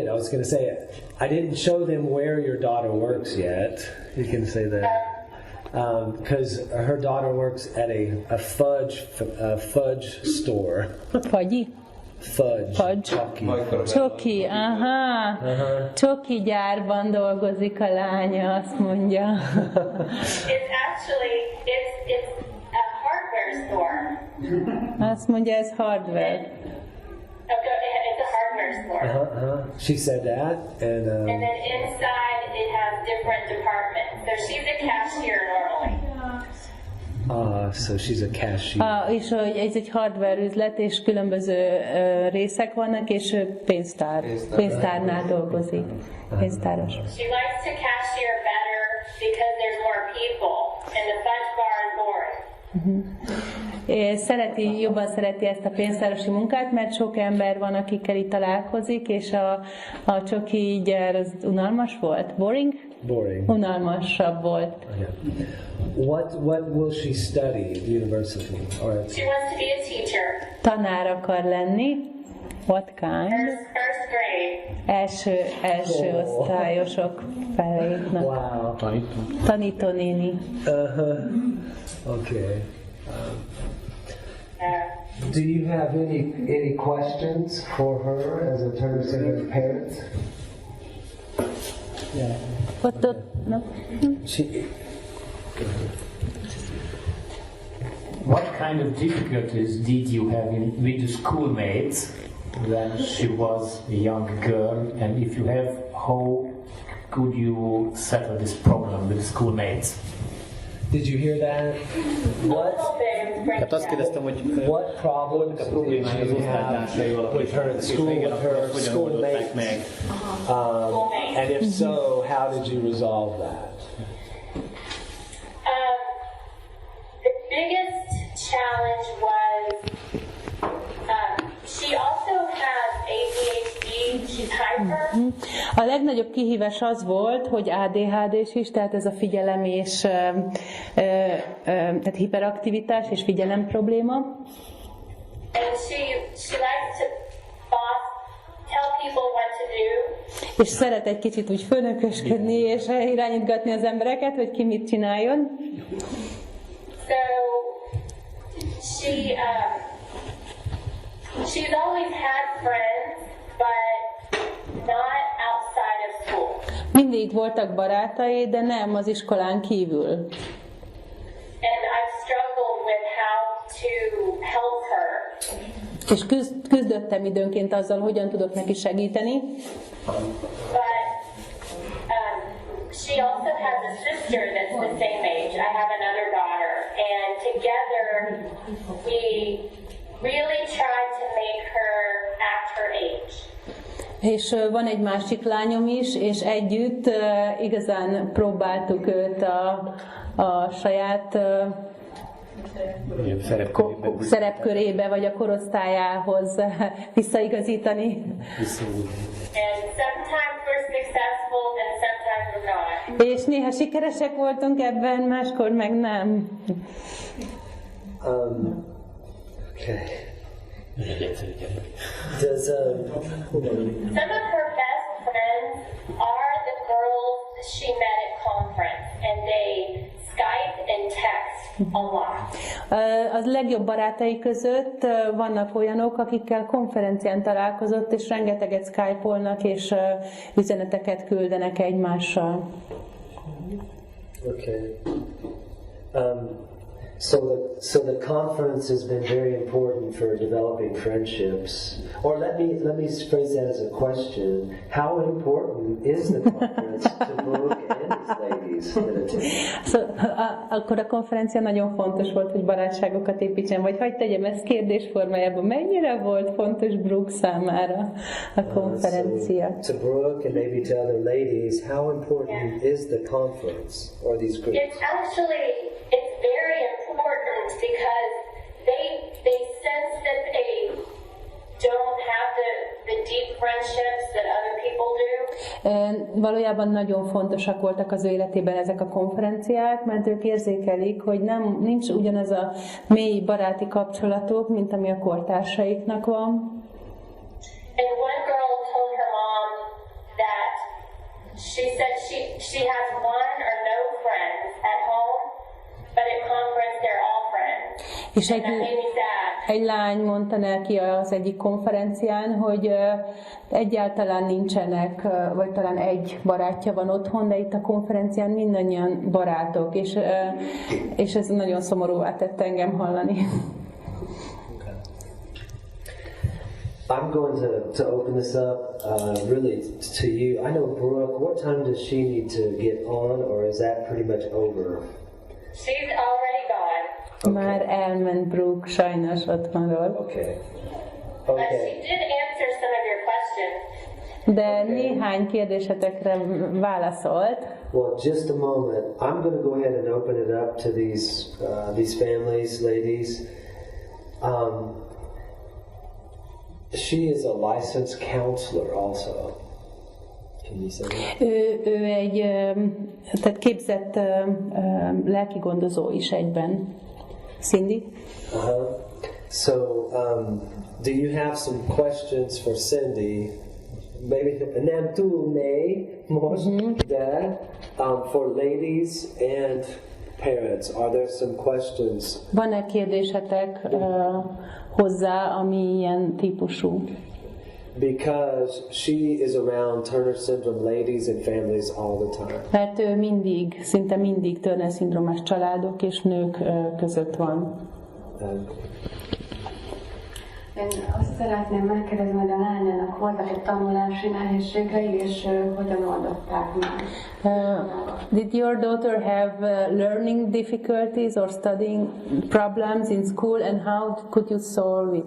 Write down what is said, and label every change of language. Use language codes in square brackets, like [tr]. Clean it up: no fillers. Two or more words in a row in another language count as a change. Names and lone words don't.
[en] I was going to say, I didn't show them where your daughter works yet. You can say that. Because her daughter works at a fudge store. [hu] Fagyi? [en] Fudge. [hu] Csoki, aha. Csoki gyárban dolgozik a lánya, azt mondja. [en] It's actually, it's a hardware store. [hu] Azt mondja, ez hardware. [en] It's a hardware store. She said that, and then inside it has different departments. So she's a cashier normally. So she's a cashier. [hu] És ez egy hardware üzlet, és különböző részek vannak, és pénztárnál dolgozik. Pénztáros. [en] She likes to cashier better because there's more people, and the fudge bar is boring. [hu] Jobban szereti ezt a pénztárosi munkát, mert sok ember van, akikkel itt találkozik, és a csoki gyár az unalmas volt. [en] Boring? Boring. [hu] Unalmasabb volt. [en] Yeah. What will she study at university? She wants to be a teacher. [hu] Tanár akar lenni. [en] What kind? First grade. [hu] Első osztályosok felé. [en] Wow. [hu] Tanítónéni. [en] Okay. Do you have any questions for her as a Turner-Szindróma parent? Yeah. No? What kind of difficulties did you have with the schoolmates when she was a young girl, and if you have, how could you settle this problem with the schoolmates? Did you hear that? [hu] Hát azt kérdeztem, hogy [en] What problems [hu] a [en] did [hu] problémája az [en] you have [hu] osztálytársaival, [en] with her at school, with her [hu] hogyan [en] schoolmates? [hu] oldották meg? [en] And if so, how did you resolve that? The biggest challenge was she also has ADHD, she's hyper. [hu] A legnagyobb kihívás az volt, hogy ADHD-s is, tehát ez a figyelem és tehát hiperaktivitás és figyelem probléma. [en] And she likes to tell people what to do. [hu] És szeret egy kicsit úgy főnökösködni és irányítgatni az embereket, hogy ki mit csináljon. [en] So she's always had friends, but not outside of school. [hu] Mindig voltak barátai, de nem az iskolán kívül. [en] And I've struggled with how to help her. [hu] És küzdöttem időnként azzal, hogyan tudok neki segíteni. [en] But she also has a sister that's the same age. I have another daughter, and together we really tried to make her act her age. [hu] És van egy másik lányom is, és együtt igazán próbáltuk őt a saját szerepkörébe, vagy a korosztályához visszaigazítani. [en] And sometimes we're successful, and sometimes we're not. [hu] És néha sikeresek voltunk ebben, máskor meg nem. [en] Okay. Does Some of her best friends are the girls she met at conference, and they Skype and text a lot. [hu] Az legjobb barátai között vannak olyanok, akikkel konferencián találkozott, és rengeteget Skype-olnak, és üzeneteket küldenek egymással. [en] Okay. So the conference has been very important for developing friendships. Or let me phrase that as a question: how important is the conference to Brooke and his ladies that attend? [hu] Akkor a konferencia nagyon fontos volt, hogy barátságokat építsen, vagy hagyd tegyem ezt kérdés formájában. Mennyire volt fontos Brooke számára a konferencia? [en] So to Brooke and maybe to other ladies, how important is the conference or these groups? It's very important because they sense that they don't have the deep friendships that other people do. [hu] Valójában nagyon fontosak voltak az ő életében ezek a konferenciák, mert ők érzékelik, hogy nincs ugyanaz a mély baráti kapcsolatok, mint ami a kortársaiknak van. [en] And one girl told her mom that she said she has one or no friends at home, but at conference they're all friends. [hu] És egy lány mondta neki az egyik konferencián, hogy egyáltalán nincsenek, vagy talán egy barátja van otthon, de itt a konferencián mindannyian barátok, és ez nagyon szomorúvá tett engem hallani. [en] I'm going to open this up really to you. I know Brooke, what time does she need to get on, or is that pretty much over? She's already gone. Okay. [hu] Már elment Brooke, sajnos otthonról. [en] Okay. But she did answer some of your questions. [hu] De néhány kérdésetekre válaszolt. [en] Well, just a moment. I'm going to go ahead and open it up to these families, ladies. She is a licensed counselor also. Can you say that? [hu] Ő egy tehát képzett lelki gondozó is egyben. [en] Cindy? So, do you have some questions for Cindy? Maybe [hu] nem tudné most, de [en] for ladies and parents, are there some questions? [hu] Van-e kérdésetek hozzá, ami ilyen típusú? [en] Because she is around Turner-Syndrome ladies and families all the time. [hu] Mert ő szinte mindig Turner-szindrómás családok és nők között van. Én azt szeretném megkérdezni, hogy a lányának voltak-e tanulási nehézségei, és hogyan oldották meg? [en] Did your daughter have learning difficulties or studying problems in school, and how could you solve it?